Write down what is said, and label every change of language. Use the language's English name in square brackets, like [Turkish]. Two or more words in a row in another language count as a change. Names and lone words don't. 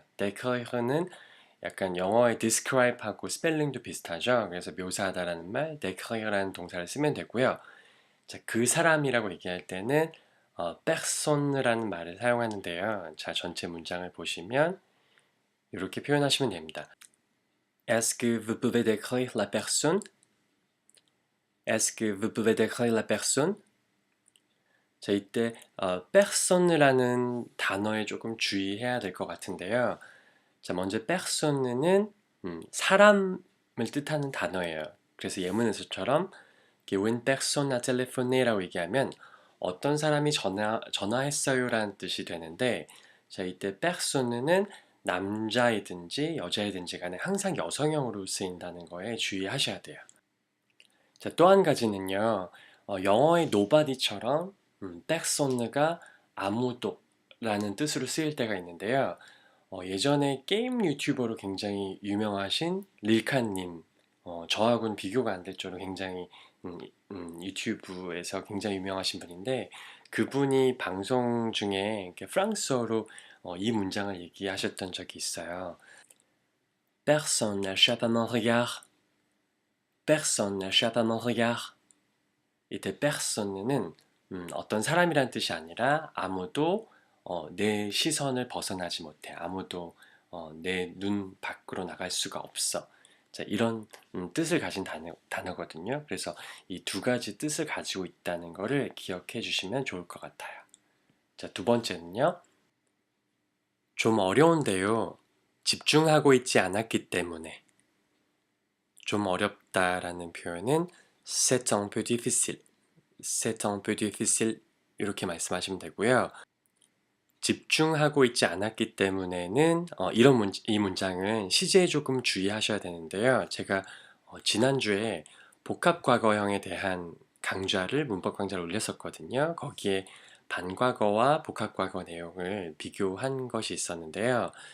[Korean] décrire는 약간 영어의 describe하고 스펠링도 비슷하죠. 그래서 묘사하다라는 말, décrire라는 동사를 쓰면 되고요. 자, 그 사람이라고 얘기할 때는 personne라는 말을 사용하는데요. 자, 전체 문장을 보시면 이렇게 표현하시면 됩니다. [French] Est-ce que vous pouvez décrire la personne? Est-ce que vous pouvez décrire la personne? [Korean] 자, 이때 personne라는 단어에 조금 주의해야 될 것 같은데요. 자, 먼저 personne는 사람을 뜻하는 단어예요. 그래서 예문에서처럼 [French] une personne a téléphoné [Korean] 라고 얘기하면 어떤 사람이 전화했어요라는 뜻이 되는데, 자, 이때 personne는 남자이든지 여자이든지 간에 항상 여성형으로 쓰인다는 거에 주의하셔야 돼요. 자, 또 한 가지는요. 영어의 nobody처럼 personne가 아무도 라는 뜻으로 쓰일 때가 있는데요. 예전에 게임 유튜버로 굉장히 유명하신 릴카님, 저하고는 비교가 안 될 정도로 굉장히 유튜브에서 굉장히 유명하신 분인데, 그분이 방송 중에 이렇게 프랑스어로 이 문장을 얘기하셨던 적이 있어요. [French] Personne n'échappe à mon regard. Personne n'échappe à mon regard. [Korean] 이때 personne는 어떤 사람이란 뜻이 아니라 아무도 내 시선을 벗어나지 못해. 아무도 내 눈 밖으로 나갈 수가 없어. 자, 이런 뜻을 가진 단어거든요. 그래서 이 두 가지 뜻을 가지고 있다는 것을 기억해 주시면 좋을 것 같아요. 자, 두 번째는요. 좀 어려운데요. 집중하고 있지 않았기 때문에. 좀 어렵다라는 표현은 [French] c'est un peu difficile. C'est un peu difficile. [Korean] 이렇게 말씀하시면 되고요. 집중하고 있지 않았기 때문에는 이 문장은 시제에 조금 주의하셔야 되는데요. 제가 지난주에 복합과거형에 대한 문법 강좌를 올렸었거든요. 거기에 반과거와 복합과거 내용을 비교한 것이 있었는데요.